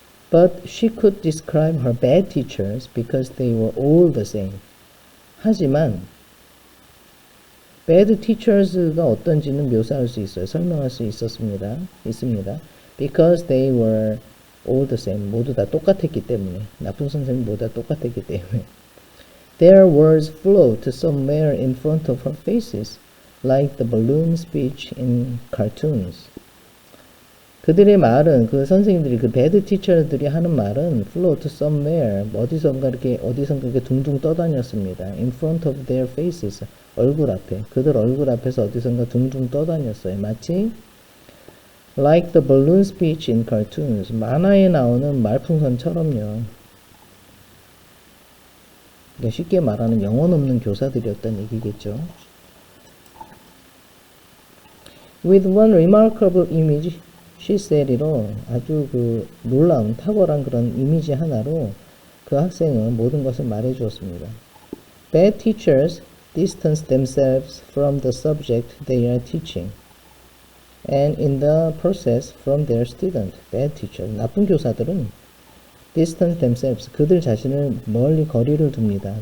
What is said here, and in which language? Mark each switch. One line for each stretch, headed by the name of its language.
English: But she could describe her bad teachers because they were all the same.
Korean: 하지만
English: bad teachers
Korean: 가 어떤지는 묘사할 수 있어요. 설명할 수 있습니다.
English: Because they were all the same.
Korean: 모두 다 똑같았기 때문에. 나쁜 선생님 모두 다 똑같았기 때문에.
English: Their words float somewhere in front of her faces, like the balloon speech in cartoons.
Korean: 그들의 말은, 그 선생님들이, 그 bad teacher들이 하는 말은
English: float somewhere,
Korean: 어디선가 이렇게 둥둥 떠다녔습니다.
English: In front of their faces,
Korean: 얼굴 앞에, 그들 얼굴 앞에서 어디선가 둥둥 떠다녔어요. 마치
English: like the balloon speech in cartoons,
Korean: 만화에 나오는 말풍선처럼요. 그러니까 쉽게 말하는 영혼 없는 교사들이었다는 얘기겠죠.
English: With one remarkable image, she said
Korean: 로 아주 그 놀라운 탁월한 그런 이미지 하나로 그 학생은 모든 것을 말해 주었습니다.
English: Bad teachers distance themselves from the subject they are teaching, and in the process from their student. Bad teacher,
Korean: 나쁜 교사들은
English: distance themselves,
Korean: 그들 자신을 멀리 거리를 둡니다.